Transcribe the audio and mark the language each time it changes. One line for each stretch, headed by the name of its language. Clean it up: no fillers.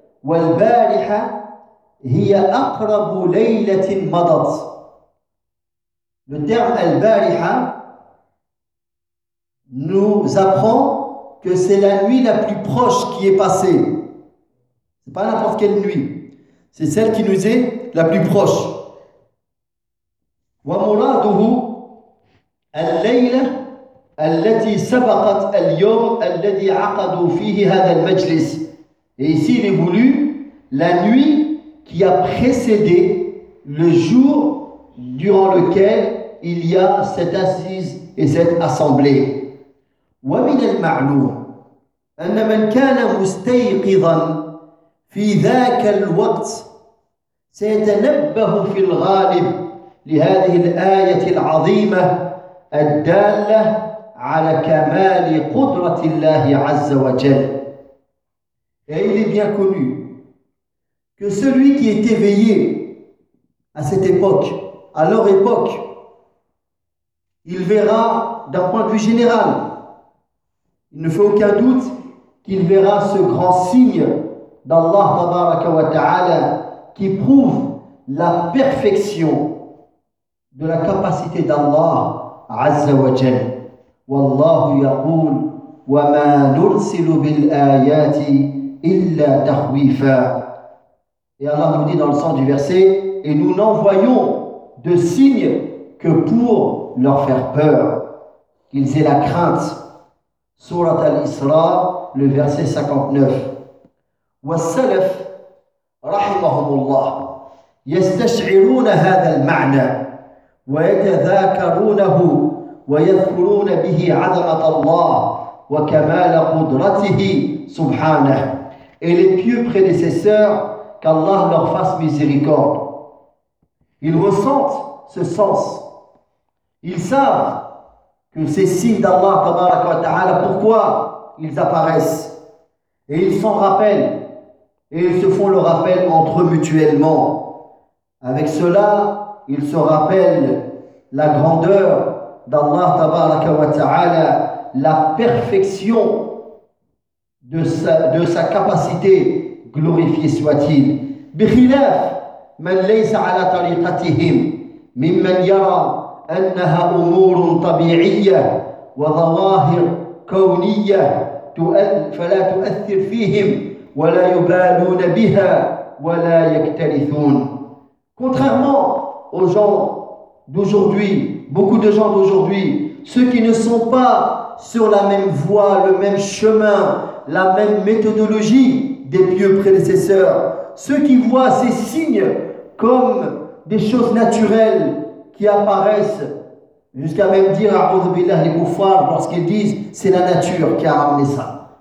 French: Le terme al-bariha nous apprend que c'est la nuit la plus proche qui est passée. Ce n'est pas n'importe quelle nuit. C'est celle qui nous est la plus proche.
Arabic: Wa muraduhu al-layla التي سبقت اليوم الذي عقدوا فيه هذا المجلس.
French: Et ici il est voulu la nuit qui a précédé le jour durant lequel il y a cette assise et cette assemblée.
Arabic: ومن المعلوم أن من كان مستيقظا في ذاك الوقت سيتنبه في الغالب لهذه الآية العظيمة الدالة على كمال قدرة الله عز وجل.
French: Et il est bien connu que celui qui est éveillé à cette époque, à leur époque, il verra d'un point de vue général, il ne fait aucun doute qu'il verra ce grand signe d'Allah tabaraka wa ta'ala qui prouve la perfection de la capacité d'Allah azza wa jal.
Arabic: Wallahu yaqul wa ma nursilu bil ayati illa tahwifa.
French: Et Allah nous dit dans le sens du verset, et nous n'envoyons de signes que pour leur faire peur, qu'ils aient la crainte. Sourate al-Isra, le verset 59.
Arabic: والسلف رحمهم الله يستشعرون هذا المعنى ويتذاكرونه ويذكرون به عظمة الله وكمال قدرته سبحانه.
French: Et les pieux prédécesseurs, qu'Allah leur fasse miséricorde, ils ressentent ce sens. Ils savent que ces signes d'Allah tabaraka wa ta'ala, pourquoi ils apparaissent, et ils s'en rappellent. Et ils se font le rappel entre eux mutuellement. Avec cela, ils se rappellent la grandeur d'Allah tabaraka wa ta'ala, la perfection de sa capacité, glorifié soit-il.
Arabic: بخلاف من ليس على طريقتهم ممن يرى أنها أمور طبيعية وظواهر كونية فلا تؤثر فيهم وَلَا يُبَالُونَ بِهَا وَلَا يَكْتَرِثُونَ.
French: Contrairement aux gens d'aujourd'hui, beaucoup de gens d'aujourd'hui, ceux qui ne sont pas sur la même voie, le même chemin, la même méthodologie des pieux prédécesseurs, ceux qui voient ces signes comme des choses naturelles qui apparaissent, jusqu'à même dire à A'udhu Billah les koufars lorsqu'ils disent c'est la nature qui a ramené ça.